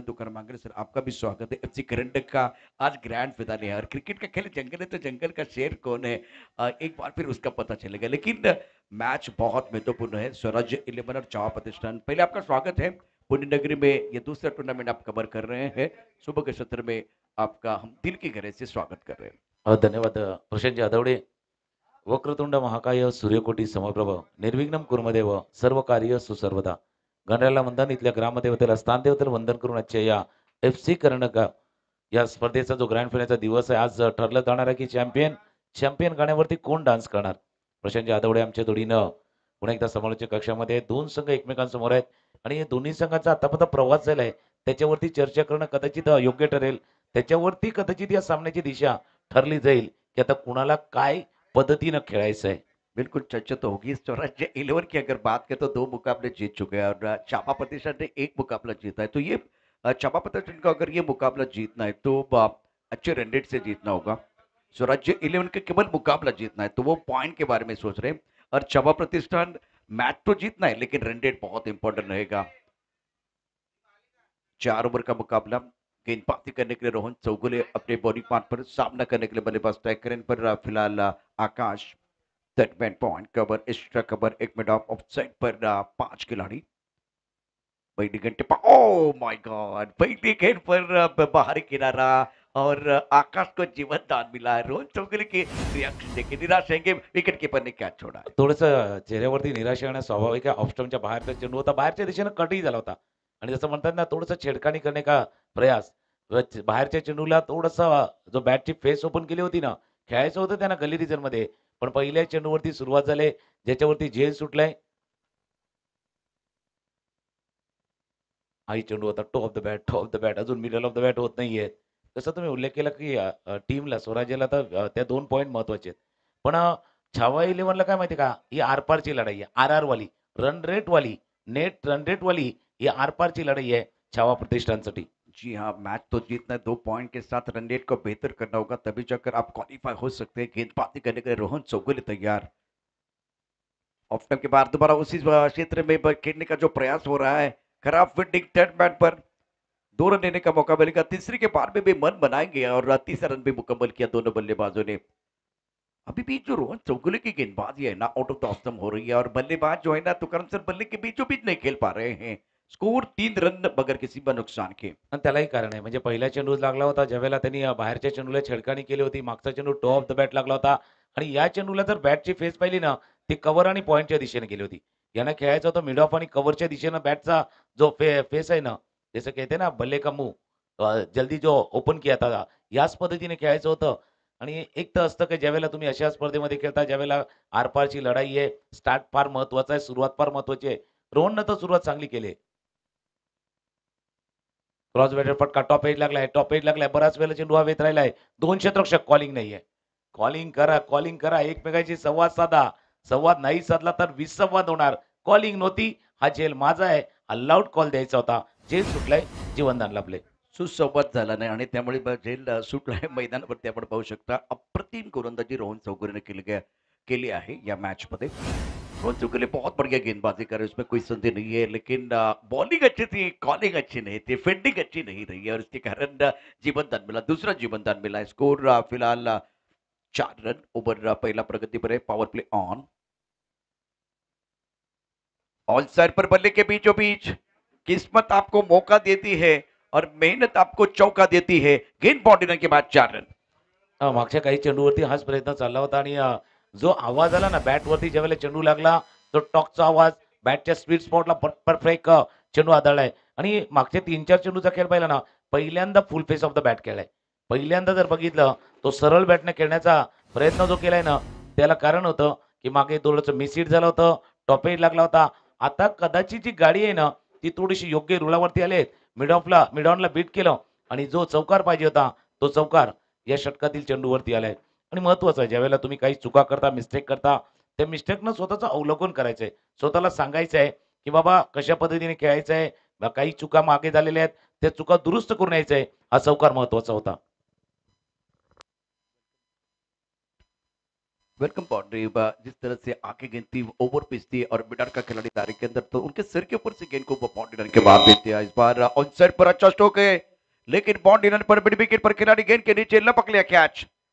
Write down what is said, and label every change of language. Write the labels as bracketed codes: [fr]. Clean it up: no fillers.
[hi] तुकाराम मांगले सर, आपका भी स्वागत है। एफसी करंडक का आज ग्रैंड फिनाले है और क्रिकेट का खेल जंगल है तो जंगल का शेर कौन है, एक बार फिर उसका पता चलेगा। लेकिन मैच बहुत महत्वपूर्ण है। स्वराज्य 11 और चावा प्रतिष्ठान, पहले आपका स्वागत है। पुण्य नगरी में ये दूसरा टूर्नामेंट आप कवर कर रहे हैं। सुबह के सत्र में आपका हम दिल की गहराई से स्वागत कर रहे हैं। [sa] धन्यवाद प्रशांत जाधवडे. वक्रतुंड महाकाय सूर्यकोटी समप्रभ निर्विघ्नं कुर्मदेव सर्व कार्य सुसर्वदा. [mr] गणरायाला वंदन. इथल्या ग्रामदेवतेला स्थानदेवतेला वंदन करून आजच्या या एफ सी कर्णक या स्पर्धेचा जो ग्रँड फिनालेचा दिवस आहे, आज ठरलं जाणार आहे की चॅम्पियन चॅम्पियन गाण्यावरती कोण डान्स करणार. प्रशांत जाधवडे आमच्या जोडीनं पुन्हा एकदा समालोचक कक्षामध्ये दोन संघ एकमेकांसमोर आहेत आणि या दोन्ही संघांचा आतापर्यंत प्रवास झाला आहे त्याच्यावरती चर्चा करणं कदाचित योग्य ठरेल. त्याच्यावरती कदाचित या सामन्याची दिशा ठरली जाईल की आता कुणाला काय पद्धतीनं खेळायचं आहे. [hi] बिल्कुल चर्चा तो होगी। स्वराज्य 11 की अगर बात करें तो दो मुकाबले जीत चुके हैं और चापा प्रतिष्ठान ने एक मुकाबला जीता है। तो ये चापा प्रतिष्ठान को अगर ये मुकाबला जीतना है तो अच्छे रन रेट से जीतना होगा। स्वराज्य 11 के केवल मुकाबला जीतना है तो वो पॉइंट के बारे में सोच रहे हैं। और चापा प्रतिष्ठान मैच तो जीतना है लेकिन रन रेट बहुत इंपॉर्टेंट रहेगा। 4 ओवर का मुकाबला। गेंदबाजी करने के लिए रोहन चौगुले अपने बॉडी पार्ट पर, सामना करने के लिए बल्लेबाज स्ट्राइकर पर फिलहाल आकाश। सेटमैन पॉइंट कवर, एक्स्ट्रा कवर, एक मिनट ऑफ ऑफसाइड पर 5 खिलाड़ी। पहली गेंद टिप्पा, ओ माय गॉड, पहली गेंद पर बाहरी किनारा। और आकाश को जीवन दान मिला है। रोहन चौगुले की रिएक्शन देखिए, निराश रहेंगे, विकेट कीपर ने क्या छोड़ा है। [mr] थोडंसं चेहऱ्यावरती निराशा येणं स्वाभाविक आहे. ऑफ स्टंपच्या बाहेरचा चेंडू होता. बाहेरच्या दिशेनं कटही झाला होता आणि जसं म्हणतात ना, थोडंसं छेडखानी करणे का प्रयास. बाहेरच्या चेंडूला थोडंसं जो बॅटची फेस ओपन केली होती ना, खेळायचं होतं त्यांना गल्ली रिजनमध्ये. पण पहिल्या चेंडूवरती सुरुवात झाली, ज्याच्यावरती झेल सुटलाय. हाही चेंडू होता. Top of the bat, top of the bat. अजून मिडल ऑफ द बॅट होत नाहीये. जसं तुम्ही उल्लेख केला, की टीमला स्वराज्याला तर त्या 2 पॉइंट महत्त्वाचे आहेत. पण छावा 11ला काय माहिती का? ही आर-पारची लढाई आहे. आर-आर वाली, रन रेट वाली, नेट रन रेट वाली ही आर-पारची लढाई आहे छावा प्रतिष्ठानसाठी. [hi] जी हाँ, मैच तो जीतना है। 2 पॉइंट के साथ रन रेट को बेहतर करना होगा, तभी जाकर आप क्वालिफाई हो सकते हैं। गेंदबाजी करने के लिए रोहन चौगुले तैयार। ऑफ टाइम के बाद दोबारा उसी क्षेत्र में खेलने का जो प्रयास हो रहा है। खराब फील्डिंग, थर्ड मैन पर 2 रन लेने का मौका मिलेगा। तीसरी के बाद में भी मन बनाएंगे और तीसरा रन भी मुकम्मल किया दोनों बल्लेबाजों ने। अभी भी जो रोहन चौगुले की गेंदबाजी है ना, आउट ऑफ द ऑफ हो रही है और बल्लेबाज जो है ना तुकाराम सर बल्ले के बीचों बीच नहीं खेल पा रहे हैं। स्कोर 3 रन बगैर किसी ब नुकसान के। [mr] आणि त्यालाही कारण आहे. म्हणजे पहिला चेंडू लागला होता, ज्यावेळेला त्यांनी बाहेरच्या चेंडूला छेडखानी केली होती. मागचा चेंडू टॉप ऑफ द बॅट लागला होता आणि या चेंडूला जर बॅटची फेस पाहिली ना, ती कव्हर आणि पॉइंटच्या दिशेने गेली होती. यांना खेळायचं होतं मिड ऑफ आणि कव्हरच्या दिशेनं बॅटचा जो फेस आहे ना, जसं [hi] कहते ना बल्ले का मुंह जल्दी जो ओपन किया था, [mr] याच पद्धतीने खेळायचं होतं. आणि एक तर असतं की ज्यावेळेला तुम्ही अशा स्पर्धेमध्ये खेळता, ज्यावेळेला आरपारची लढाई आहे, स्टार्ट फार महत्त्वाचा आहे, सुरुवात फार महत्त्वाची आहे. रोहननं तर सुरुवात चांगली केली आहे. क्रॉस बॅटर फटका टॉप एज लागलाय, टॉप एज लागलाय. बराच वेळेला चेंडू हवेत राहिलाय. 2 क्षेत्ररक्षक कॉलिंग नाहीये. कॉलिंग करा, कॉलिंग करा. एकमेकांशी संवाद साधा. संवाद नाही साधला तर विसंवाद होणार. कॉलिंग नव्हती. हा झेल माझा आहे. अलाउड कॉल द्यायचा होता. झेल सुटलाय. जीवनदान लाभले. सुसंवाद झाला नाही आणि त्यामुळे झेल सुटला आहे मैदानावरती आपण पाहू शकता। अप्रतिम गोलंदाजी रोहन चौगुले ने केली आहे या मैच मध्ये। [hi] रोहन चौगुले बहुत बढ़िया गेंदबाजी कर रहे हैं, उसमें कोई संदेह नहीं है। लेकिन बॉलिंग अच्छी थी, कॉलिंग अच्छी नहीं थी, फील्डिंग अच्छी नहीं रही है और इसके कारण जीवनदान मिला, दूसरा जीवनदान मिला है। स्कोर फिलहाल 4 रन। ओवर पहला प्रगति पर है। Power play on. All side पर बल्ले के बीचों बीच किस्मत आपको मौका देती है और मेहनत आपको चौका देती है। गेंद बॉडी के बाद 4 रन। [mr] मागच्या काही चेंडूवरती हाच प्रयत्न चालला होता आणि जो आवाज आला ना बॅटवरती ज्यावेळेला चेंडू लागला, तो टॉकचा आवाज बॅटच्या स्वीट स्पॉटला परफेक्ट चेंडू आदळलाय आणि मागचे 3-4 चेंडूचा खेळ पाहिला ना, पहिल्यांदा फुल फेस ऑफ द बॅट खेळलाय. पहिल्यांदा जर बघितलं, तो सरळ बॅटने खेळण्याचा प्रयत्न जो केलाय ना, त्याला कारण होतं, की मागे थोडंसं मिसहिट झालं होतं, टॉप एज लागला होता. आता कदाचित जी गाडी आहे ना, ती थोडीशी योग्य रुळावरती आली आहेत. मिड ऑनला बीट केलं आणि जो चौकार पाहिजे होता, तो चौकार या षटकातील चेंडूवरती आलाय. आणि महत्त्वाचं आहे ज्यावेळेला तुम्ही काही चुका करता, मिस्टेक करता, त्या मिस्टेकनं स्वतःचं अवलोकन करायचंय. स्वतःला सांगायचं आहे, की बाबा कशा पद्धतीने खेळायचं आहे. काही चुका मागे झालेल्या आहेत, त्या चुका दुरुस्त करून यायचं आहे. हा चौकार महत्त्वाचा होता. [hi] वेलकम बाउंड्री जिस तरह से आके गेंद थी ओवर पिच थी और मिडर का खिलाड़ी दायरे के अंदर तो उनके सिर के ऊपर से गेंद को बाउंड्री लाइन के बाहर भेज दिया। इस बार ऑन साइड पर अच्छा स्ट्रोक है, लेकिन बाउंड्री लाइन पर मिड विकेट पर खिलाड़ी गेंद के नीचे लपक लिया कैच।